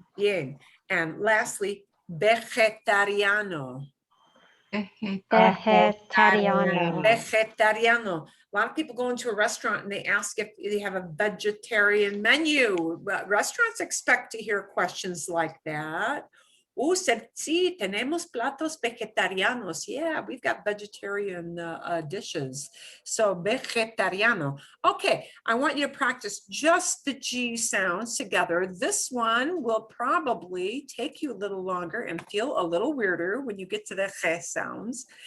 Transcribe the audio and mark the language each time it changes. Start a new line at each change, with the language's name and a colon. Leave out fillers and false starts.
English: Bien. And lastly, vegetariano.
Spanish: Vegetariano. Vegetariano.
English: A lot of people go into a restaurant and they ask if they have a vegetarian menu. Well, restaurants expect to hear questions like that.
Spanish: Sí, tenemos platos vegetarianos.
English: Yeah, we've got vegetarian dishes. So vegetariano. Okay, I want you to practice just the G sounds together. This one will probably take you a little longer and feel a little weirder when you get to the G sounds.